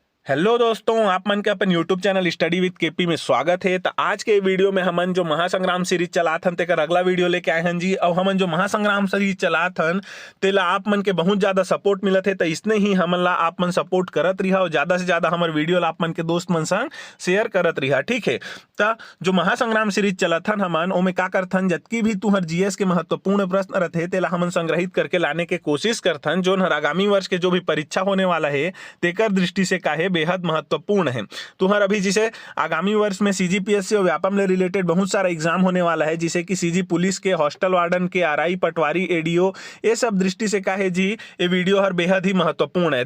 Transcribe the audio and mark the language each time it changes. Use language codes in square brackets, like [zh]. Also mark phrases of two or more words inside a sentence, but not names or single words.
[hne] हेलो दोस्तों, आप मन के अपन यूट्यूब चैनल स्टडी विद केपी में स्वागत है। तो आज के वीडियो में हमन जो महासंग्राम सीरीज चलात हन तेकर अगला वीडियो लेके आए हन जी। और हमन जो महासंग्राम सीरीज चलात हन तेला आप मन के बहुत ज्यादा सपोर्ट मिलत है, तो इसने ही हमन ला आप मन सपोर्ट करत रहा और ज्यादा से ज्यादा हमारे वीडियो ला आप मन के दोस्त मन संग शेयर करत रहा। ठीक है, तो जो महासंग्राम सीरीज चलत हन हमन ओमे का करथन, जतकी भी तुहर जीएस के महत्वपूर्ण प्रश्न रहते तेला हमन संग्रहित करके लाने के कोशिश करथन, जो आगामी वर्ष के जो भी परीक्षा होने वाला है तेकर दृष्टि से का है बेहद महत्वपूर्ण है। तुम्हारा अभी जैसे आगामी वर्ष में सीजीपीएससी और व्यापम ले रिलेटेड बहुत सारा एग्जाम होने वाला है, जैसे कि सीजी पुलिस के, [en] hostel warden [hne] के, आरआई, पटवारी, एडीओ, ये सब दृष्टि से का है जी ये वीडियो हर बेहद ही महत्वपूर्ण है।